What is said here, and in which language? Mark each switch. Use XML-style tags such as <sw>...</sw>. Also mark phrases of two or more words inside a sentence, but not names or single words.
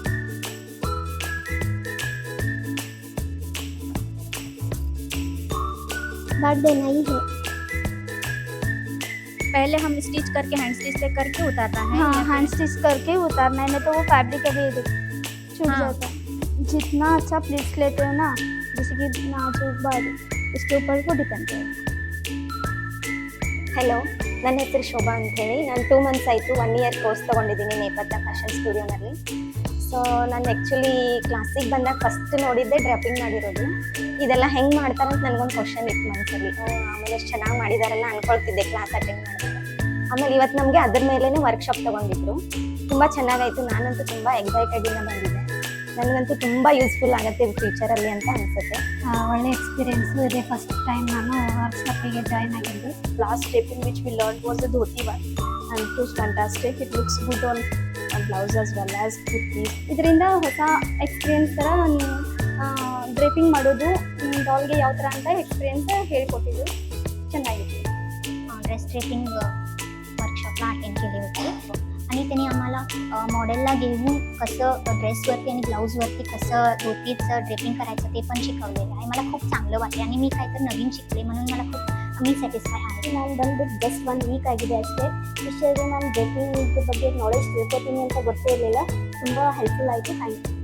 <hi>काट देना ही है। पहले हम स्टिच करके</hi> <en>hand stitch</en> <hi>से करके उतारना है। हाँ,</hi> <en>hand stitch</en> <hi>करके उतारना है, नहीं तो वो फैब्रिक अभी छूट जाता है। जितना अच्छा प्लीट्स लेते हो ना, जैसे कि नाजुक बारीक, इसके ऊपर वो डिपेंड करेगा।</hi> <kn>ಹಲೋ, ನನ್ನ ಹೆಸರು ಶೋಭಾ ಅಂತ ಹೇಳಿ. ನಾನು 2 ಮಂತ್ಸ್ ಆಯಿತು 1</kn> <en>year course</en> <kn>ತೊಗೊಂಡಿದ್ದೀನಿ ನೇಪಥ್ಯ ಫ್ಯಾಷನ್ ಸ್ಟುಡಿಯೋನಲ್ಲಿ. ಸೊ ನಾನು ಆ್ಯಕ್ಚುಲಿ ಕ್ಲಾಸಿಗೆ ಬಂದಾಗ ಫಸ್ಟ್ ನೋಡಿದ್ದೆ ಡ್ರಾಪಿಂಗ್ ಮಾಡಿರೋದು. ಇದೆಲ್ಲ ಹೆಂಗೆ ಮಾಡ್ತಾರಂತ ನನಗೊಂದು ಕ್ವಶನ್ ಇತ್ತು ಮನಸ್ಸಲ್ಲಿ. ಆಮೇಲೆ ಎಷ್ಟು ಚೆನ್ನಾಗಿ ಮಾಡಿದಾರಲ್ಲ ಅಂದ್ಕೊಳ್ತಿದ್ದೆ</kn> <en>class attend</en> <kn>ಮಾಡಿದಾಗ. ಆಮೇಲೆ ಇವತ್ತು ನಮಗೆ ಅದ್ರ ಮೇಲೇ ವರ್ಕ್ಶಾಪ್ ತೊಗೊಂಡಿದ್ರು. ತುಂಬ ಚೆನ್ನಾಗಾಯಿತು. ನಾನಂತೂ ತುಂಬ ಎಕ್ಸೈಟೆಡಿಂದ ಬಂದಿದ್ದೆ. ನನಗಂತೂ ತುಂಬ ಯೂಸ್ಫುಲ್ ಆಗುತ್ತೆ ಫ್ಯೂಚರಲ್ಲಿ ಅಂತ ಅನಿಸುತ್ತೆ. ಒಳ್ಳೆ ಎಕ್ಸ್ಪೀರಿಯೆನ್ಸು ಇದೆ.</kn> <en>first time</en> <kn>ನಾನು ವರ್ಕ್ಶಾಪಿಗೆ ಜಾಯ್ನ್ ಆಗಿದ್ದೆ.</kn> <en>Last draping which we learned was the dhoti one, and it was fantastic. It looks good on blouse as well as kurtis.</en> <kn>ಇದರಿಂದ ಹೊಸ ಎಕ್ಸ್ಪೀರಿಯೆನ್ಸ್ ಥರ ನಾನು ಡ್ರೇಪಿಂಗ್ ಮಾಡೋದು, ಡಾಲ್ಗೆ ಯಾವ ಥರ ಅಂತ ಎಕ್ಸ್ಪೀರಿಯೆನ್ಸ್ ಹೇಳ್ಕೊಟ್ಟಿದ್ದು. ಚೆನ್ನಾಗಿತ್ತು.</kn> <en>dress draping</en> <mr>वर्कशॉपला अटेंड केली होती आणि त्यांनी आम्हाला मॉडेलला घेऊन कसं ड्रेसवरती आणि ब्लाऊजवरती कसं धोतीचं ड्रेपिंग करायचं ते पण शिकवलेलं आहे. मला खूप चांगलं वाटले आणि मी काहीतरी नवीन शिकले म्हणून मला खूप मी</mr> <kn>ಸ್ಯಾಟಿಸ್ಫೈ ಆಗಿದೆ. ನಾನು ಬಂದ್ಬಿಟ್ಟು ಜಸ್ಟ್ 1 ವೀಕ್ ಆಗಿದೆ ಅಷ್ಟೇ. ಇಷ್ಟೇ ನಾನು ಡ್ರೇಪಿಂಗ್ ಬಗ್ಗೆ ನಾಲೆಜ್ ತಿಳ್ಕೊತೀನಿ ಅಂತ ಗೊತ್ತೇ ಇರಲಿಲ್ಲ. ತುಂಬ ಹೆಲ್ಪ್ಫುಲ್ ಆಯಿತು.</kn> <en>thank you.</en>